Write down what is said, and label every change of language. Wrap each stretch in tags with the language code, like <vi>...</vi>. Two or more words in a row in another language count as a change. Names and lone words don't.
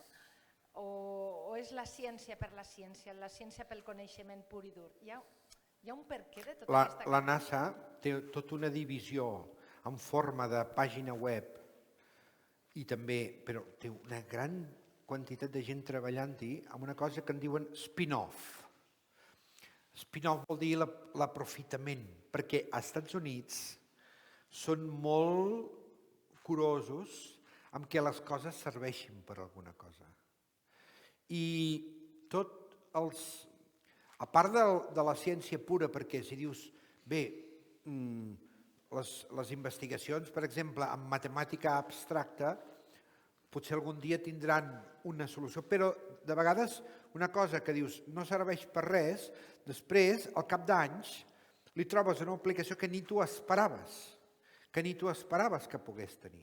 <ca>O és la ciència per la ciència pel coneixement pur i dur? Hi ha un perquè de tota aquesta... La NASA té tota una divisió en forma de pàgina web i també, però té una gran quantitat de gent treballant-hi amb una cosa que en diuen spin-off. Spin-off vol dir l'aprofitament, perquè als Estats Units són molt curosos amb que les coses serveixin per alguna cosa. I tot els... A part de la ciència pura, perquè si dius, bé, les investigacions, per exemple, en matemàtica abstracta, potser algun dia tindran una solució, però de vegades una cosa que dius no serveix per res, després, al cap d'anys, li trobes una aplicació que ni tu esperaves que pogués tenir.</ca>